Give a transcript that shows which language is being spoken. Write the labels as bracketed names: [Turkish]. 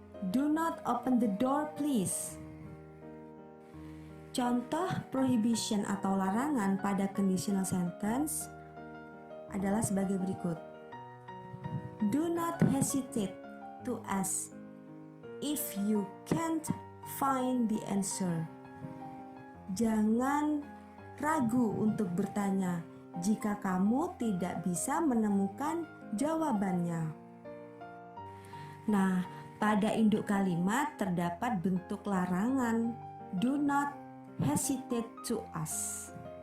[English] Do not open the door please. [Indonesian] Contoh prohibition atau larangan pada conditional sentence adalah sebagai berikut. [English] Do not hesitate to ask if you can't find the answer. [Indonesian] Jangan ragu untuk bertanya jika kamu tidak bisa menemukan jawabannya. Nah, pada induk kalimat terdapat bentuk larangan. [English] Do not hesitate to ask.